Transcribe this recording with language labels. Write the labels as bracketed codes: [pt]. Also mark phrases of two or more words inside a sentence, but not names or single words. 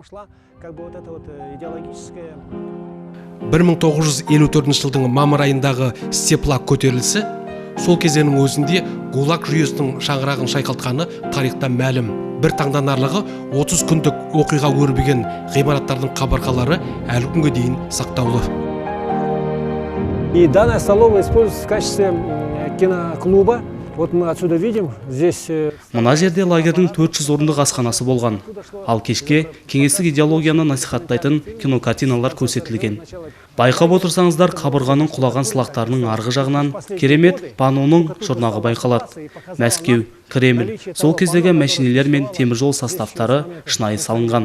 [kk] 1954 жылдың мамыр айындағы Степлак көтерілісі сол кезеңнің өзінде ГУЛАГ жүйесінің шаңырағын шайқалтқаны тарихта мәлім. Бір таңданарлығы 30 күндік оқиға өрбіген ғимараттардың қабырғалары әлі күнге дейін сақтаулы. [ru] И данная столовая используется в качестве киноклуба. Вот мы отсюда видим, здесь... [kk] Мына жерде лагердің 400 орындық асханасы болған. Ал кешке кеңестік идеологияны насихаттайтын кинокартиналар көрсетілген. Байқап отырсаңыздар, қабырғаның құлаған сылақтарының арғы жағынан керемет паноның жұрнағы байқалады. Мәскеу, Кремль, сол кездегі мәшинелер мен теміржол составтары шынайы салынған.